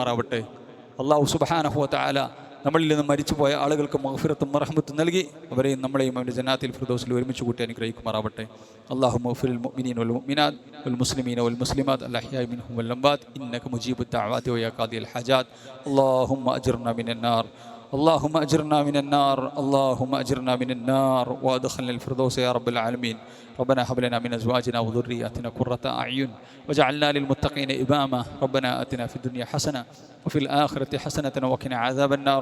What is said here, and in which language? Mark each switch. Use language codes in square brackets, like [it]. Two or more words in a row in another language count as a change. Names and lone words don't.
[ar] الله سبحانه وتعالى [ml] നമ്മളിൽ നിന്ന് മരിച്ചുപോയ ആളുകൾക്ക് മഗ്ഫിറത്തും റഹ്മത്തും നൽകി അവരെയും നമ്മളെയും അവൻ്റെ ജന്നാത്തിൽ ഫിർദൗസിൽ ഒരുമിച്ച് കൂട്ടി അനുഗ്രഹിക്കുമാറാവട്ടെ. [ar] اللهم اغفر للمؤمنين والمؤمنات والمسلمين والمسلمات الأحياء منهم والأموات إنك مجيب الدعوات ويا قاضي الحاجات. اللهم أجرنا من النار اللهم أجرنا من النار اللهم أجرنا من النار وأدخلنا الفردوس يا رب العالمين. ربنا هب لنا من أزواجنا وذرياتنا قرة أعين واجعلنا للمتقين إماما. ربنا آتنا في الدنيا حسنة وفي الآخرة حسنة وقنا عذاب النار.